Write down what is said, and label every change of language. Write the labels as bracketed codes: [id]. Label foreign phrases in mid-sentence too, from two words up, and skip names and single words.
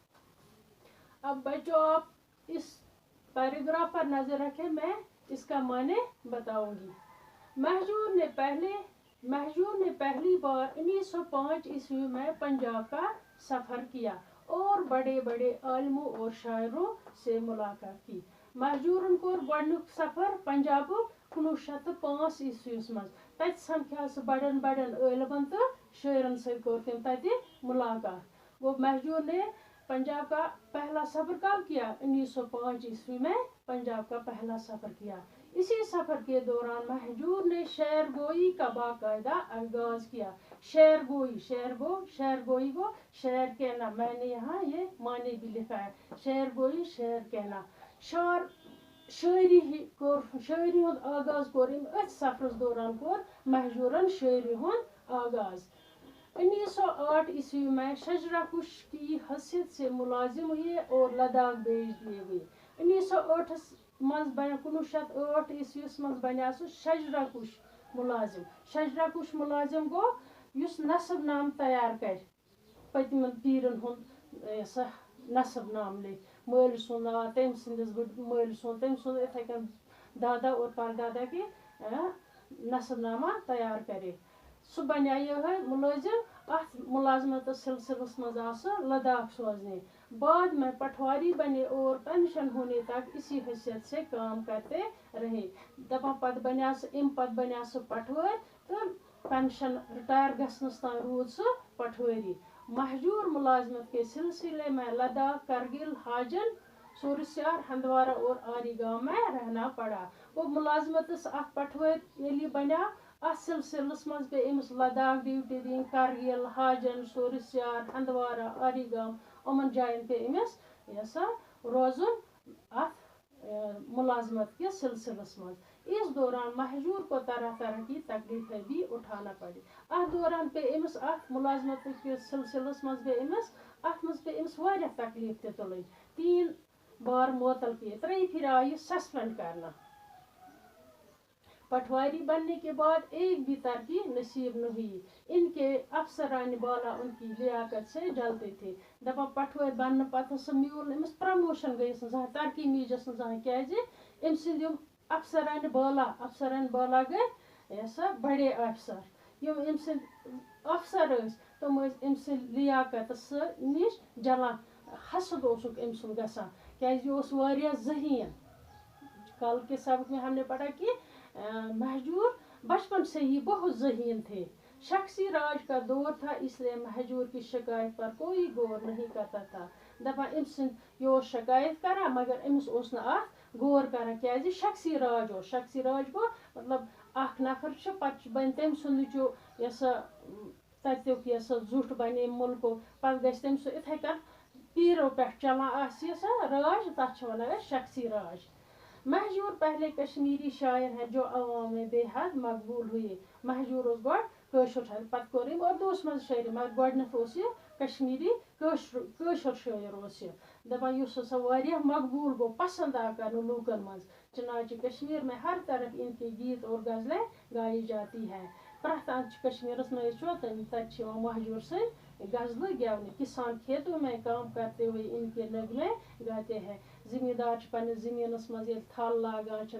[ur] اب بچو، آپ اس پیراگراف پر نظر رکھیں، میں اسکا معنی بتاؤں گی. مہجور نے پہلی بار 1905 عیسوی میں پنجاب کا سفر کیا اور بڑے بڑے عالموں اور شاعروں سے ملاقات کی. [ks] महजूरन कोर गोडनुक सफ़र पंजाब 1905 ईस्वी मज। तत समख्या बड़न बड़न आलिमन तो शायरन से मुलाकात। [ur] وہ مہجور نے پنجاب کا پہلا سفر کب کیا? 1905 عیسوی میں پنجاب کا پہلا سفر کیا. اسی سفر کے دوران مہجور نے شعر گوئی کا باقاعدہ آغاز کیا. شعر گوئی کو شعر کہنا، میں نے یہاں یہ معنی بھی لکھا ہے. شعر گوئی شعر کہنا. [ks] शायरी हुंद आगाज़ कोर अथ सफ़रस दौरान कोर महजूरन शायरी हुंद आगाज़। [ur] 1908 عیسوی میں شجرہ کش کی حیثیت سے ملازم ہوئے اور لداخ بھیج دیے گئے. [ks] 1908 ईस्वी मज बना शजरा कुश मुलाजिम। शजरा कुश मुलाजिम गो युस नसब नाम तैयार कर, पतम पीरन हुंद नसब नाम ले, माल सुन नाव, तम सिंदिस माल सुन, तम सुन इथे कन [ur] دادا اور پردادا کے نسب نامہ تیار کرے. [ks] सह बना है मुलाजिम। अथ मुलाजमत सिलसिलस मज लद्दाख सोजने। [ur] بعد میں پٹواری بنے اور پنشن ہونے تک اسی حیثیت سے کام کرتے رہے. [ks] दपा पत बना पटवार तो [en] pension retire [ks] गसनस तान रूद सह पटवारी। [ur] مہجور ملازمت کے سلسلے میں لداخ، کرگل، ہاجن، سورسیار، ہندوارہ اور آری گاؤں میں رہنا پڑا. [ks] वो मुलाजमत अथ पटवार ये बना अथ सिलसिलस मज पे अमिस लद्दाख ड्यूटी दिन, करगिल, हाजन, सूरस्यार, हंदवारा, आरी गांव उमन जायन पे अमिस रोजुन अथ मुलाजमत के सिलसिलस मज। [ur] اس دوران مہجور کو طرح طرح کی تکلیفیں بھی اٹھانا پڑی. [ks] अथ दौरान पे अमिस अथ मुलाजमत के सिलसिलस मज पे अमिस वारिया तकलीफ ते तुलन। [ur] 3 بار معطل کیے، 3 پھر آئی سسپینڈ کرنا. پٹواری بننے کے بعد ایک بھی ترقی نصیب نہ ہوئی. انکے افسران بالا انکی لیاقت سے جلتے تھے. [ks] दपा [ur] پٹواری بننے [ks] पत म्यूल अमिस प्रमोशन गई तरक्की मीजस क्या अफसरान बाला गए [ur] بڑے افسر. [ks] यम अफसर तम लियाकत निश जलान। हसद अमसुन गसान क्या जहीन। [ur] کل کے سبق میں ہمنے پڑھا کہ مہجور بچپن سے ہی بہت ذہین تھے. شخصی راج کا دور تھا، اسلیے مہجور کی شکایت پر کوئی غور نہیں کرتا تھا. [ks] دپان أمۍ سٕنٛدۍ یہِ اوس شکایت کران مگر أمِس اوس نہٕ اَتھ غور کران کیازِ شخصی راج اوس شخصی راج گوٚو مطلب اکھ نفر چھُ پتہٕ بنہِ تٔمۍ سُنٛدٕے چھُ یہِ سا تَتیُک یہِ سا زُٹھ بنہِ ییٚمہِ مُلکُک پتہٕ گژھِ تٔمۍ سُہ یِتھَے کٔنۍ پیٖرو پٮ۪ٹھ چلان آسہِ یہِ سا راج تتھ چھِ ونان أسۍ شخصی راج [ur] مہجور پہلے کشمیری شاعر ہیں جو عوام میں بے حد مقبول ہوئے [ks] مہجور اوس گۄڈٕ کٲشُر شاعر پتہٕ کوٚر أمۍ اردوٗوَس منٛز شٲعری مگر گۄڈٕنیٚتھ اوس یہِ کشمیری کٲشُر شٲعر اوس یہِ دپان یُس ہسا واریاہ مقبوٗل گوٚو پسنٛد آو کرنہٕ لوٗکن منٛز [ur] چنانچہ کشمیر میں ہر طرف ان کے گیت اور غزلیں گائی جاتی ہے [ks] پرٛٮ۪تھ اندٕ چھِ کشمیٖرس منٛز چھُ تتہِ چھِ یِوان مہجور سٕنٛدۍ غزلہٕ گٮ۪ونہٕ [ur] کسان کھیتوں میں کام کرتے ہوئے ان کے نغمے گاتے ہیں [ks] زمیٖندار چھِ پننِس زٔمیٖنس منٛز ییٚلہِ تھل لاگان چھِ